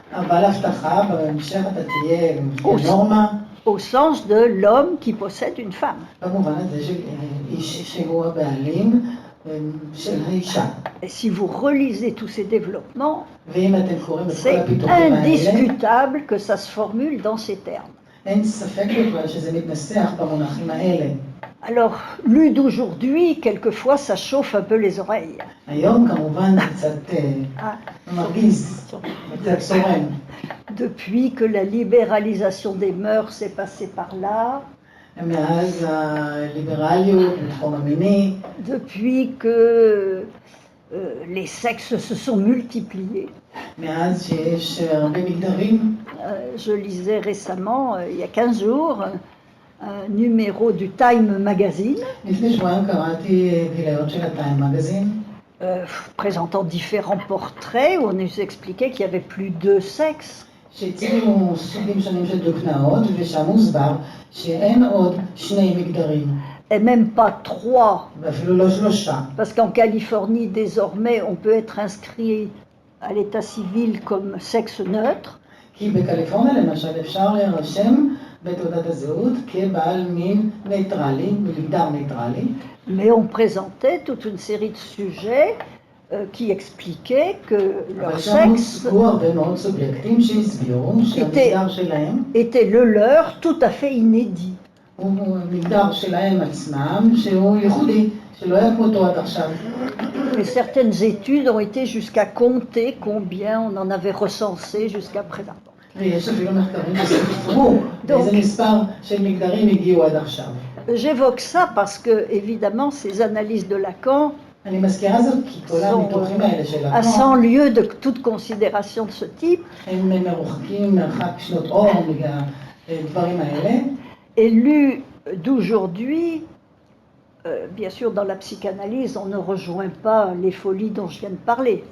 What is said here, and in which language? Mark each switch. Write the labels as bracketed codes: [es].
[he] אבל הבטחה בהמשך אתה תהיה נורמה, [fr] au sens de l'homme qui possède une femme. [he] במובן הזה של איש שהוא הבעלים של האישה. [fr] Et si vous relisez tous ces développements, [he] ואם אתם קוראים את כל [fr] c'est [he] הפיתוחים האלה, [fr] indiscutable que ça se formule dans ces termes. [he] אין ספק בכלל שזה מתנסח במונחים האלה. [fr] Alors, lu d'aujourd'hui, quelquefois ça chauffe un peu les oreilles. [he] היום כמובן זה קצת מרגיז, קצת צורם. [fr] Depuis que la libéralisation des mœurs s'est passée par là, [he] מאז הליברליות בתחום המיני, [fr] depuis que les sexes se sont multipliés. [he] מאז שיש הרבה מגדרים. [fr] Je lisais récemment, il y a 15 jours, un numéro du Time Magazine [he] לפני שבועיים קראתי גיליון של הטיים מגזין, [fr] présentant différents portraits où on nous expliquait qu'il y avait plus de sexes. [he] שהציגו סוגים שונים של דוגמאות, ושם מוסבר שאין עוד שני מגדרים, [fr] Et même pas 3, [he] ואפילו לא שלושה. [fr] parce qu'en Californie, désormais, on peut être inscrit à l'état civil comme sexe neutre. [he] כי בקליפורניה למשל אפשר להירשם בתעודת הזהות כבעל מין ניטרלי, מגדר ניטרלי. [fr] Mais on présentait toute une série de sujets qui expliquaient que leur [he] אבל שם [fr] sexe [he] הוצגו הרבה מאוד סובייקטים שהסבירו שהמגדר שלהם [fr] était le leur tout à fait inédit. [he] הוא מגדר שלהם עצמם שהוא ייחודי, שלא היה כמותו עד עכשיו. [fr] Et certaines études ont été jusqu'à compter combien on en avait recensé jusqu'à présent. [he] ויש אפילו מחקרים שספרו איזה מספר של מגדרים הגיעו עד עכשיו. [fr] J'évoque ça parce que, évidemment, ces analyses de Lacan [he] אני מזכירה זאת כי כל הניתוחים האלה של [fr] à 100 [he] לקאן [fr] lieues de toute considération de ce type, [he] הם מרוחקים מרחק שנות אור מהדברים האלה. [fr] et lus d'aujourd'hui, bien sûr, dans la psychanalyse, on ne rejoint pas les folies dont je viens de parler.